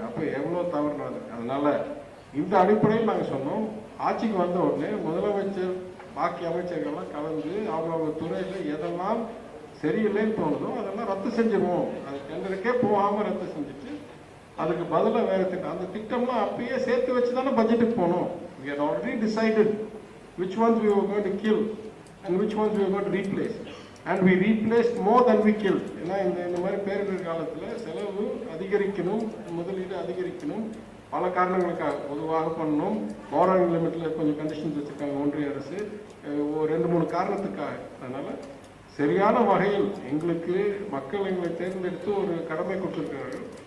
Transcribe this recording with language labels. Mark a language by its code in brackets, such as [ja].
[ta] அப்போ எவ்வளோ தவறு நடந்திருக்கு. அதனால இந்த அடிப்படையில் நாங்கள் சொன்னோம், ஆட்சிக்கு வந்த உடனே முதலமைச்சர் பாக்கி அமைச்சர்கள்லாம் கலந்து அவங்களோட துறையில் எதெல்லாம் சரியில்லைன்னு தோணுதோ அதெல்லாம் ரத்து செஞ்சிருவோம். அது டெண்டருக்கே போகாமல் ரத்து செஞ்சுட்டு அதுக்கு பதிலாக வேறு திட்டம், அந்த திட்டம்லாம் அப்பயே சேர்த்து வச்சு தானே பட்ஜெட்டுக்கு போகணும். [en] We had already decided which ones we were going to kill and which ones we were going to replace. And we replaced more than we killed. [ta] ஏன்னா இந்த மாதிரி பேரிடர் காலத்தில் செலவு அதிகரிக்கணும், முதலீடு அதிகரிக்கணும், பல காரணங்களுக்காக பொதுவாக பண்ணணும். பாரோயிங் லிமிட்டில் கொஞ்சம் கண்டிஷன்ஸ் வச்சுருக்காங்க ஒன்றிய அரசு, 2-3 காரணத்துக்காக. அதனால் சரியான வகையில் மக்கள் எங்களை தேர்ந்தெடுத்து ஒரு கடமை கொடுத்துருக்கிறார்கள்.